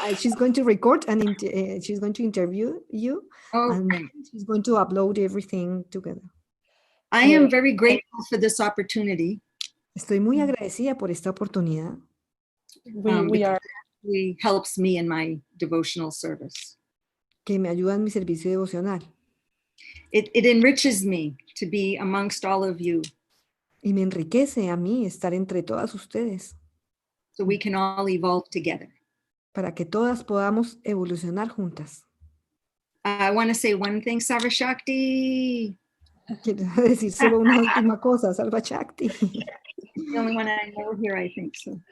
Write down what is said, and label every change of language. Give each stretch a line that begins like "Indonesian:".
English: She's going to record and she's going to interview you, and she's going to upload everything together. I am very grateful for this opportunity.
Spanish: Estoy muy agradecida por esta oportunidad.
English: We are. It helps me in my devotional service.
Spanish: Que me ayuda en mi servicio devocional.
English: It enriches me to be amongst all of you.
Spanish: Y me enriquece a mí estar entre todas ustedes.
English: So we can all evolve together.
Spanish: Para que todas podamos evolucionar juntas.
English: I want to say one thing, Sarvashakti.
Spanish: Quiero decir solo una última cosa, Sarva Shakti.
English: The only one I know here, I think so.